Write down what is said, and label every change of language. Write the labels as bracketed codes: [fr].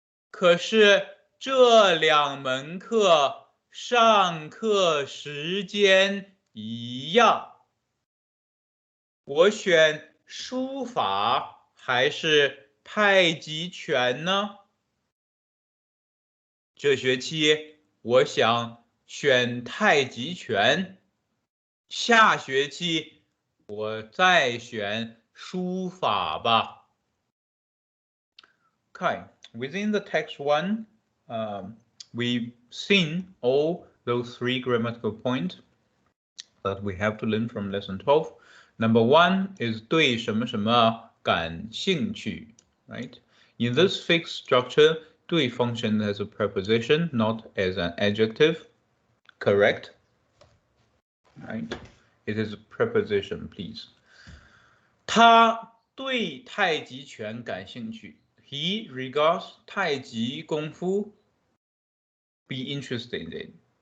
[zh] 可是这2门课上课时间一样，我选书法还是太极拳呢？这学期我想选太极拳，下学期我再选书法吧。 [en] Okay, within the text 1, we've seen all those 3 grammatical points that we have to learn from lesson 12. Number 1 is 对什么什么感兴趣, right? In this fixed structure, 对 functions as a preposition, not as an adjective. Correct? Right? It is a preposition, please. [zh] 他对太极拳感兴趣。 [en] He regards 太极功夫 be interested in.